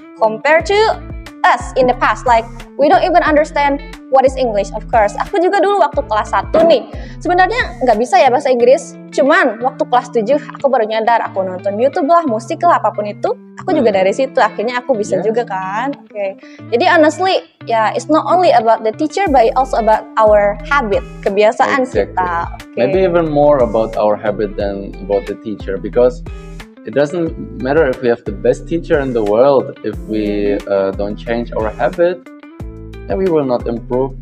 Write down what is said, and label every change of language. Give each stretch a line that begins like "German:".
English: Compared to us in the past, like we don't even understand what is English, of course.
Indonesian: Aku juga dulu waktu kelas 1 nih, sebenarnya nggak bisa ya bahasa Inggris. Cuman waktu kelas 7 aku baru nyadar, aku nonton YouTube lah, musik lah, apapun itu. Aku juga dari situ, akhirnya aku bisa juga kan.
English: Okay. Jadi honestly, it's not only about the teacher, but also about our habit,
Indonesian: kebiasaan kita.
English: Okay. Maybe even more about our habit than about the teacher, because it doesn't matter if we have the best teacher in the world. If we don't change our habit, then we will not improve.